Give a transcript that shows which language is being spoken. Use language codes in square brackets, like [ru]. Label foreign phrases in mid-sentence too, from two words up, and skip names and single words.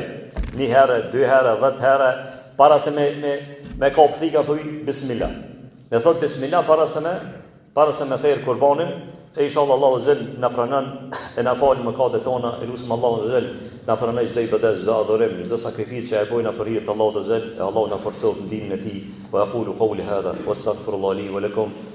[sq] 1 herë, 2 herë, 10 herë para se me kap thika thuj bismillah. Ne thot bismillah para se me therr kurbanin, e inshallah Allahu Azza na pranon e na fal mëkatet tona, elusim Allahu Azza na pranoj çdo ibadet, çdo adhurim, çdo sakrificë që e bojna për hir të Allahut Azza, e Allahu na forcoj në dinën e tij. [ar] وأقول قولي هذا وأستغفر الله لي ولكم.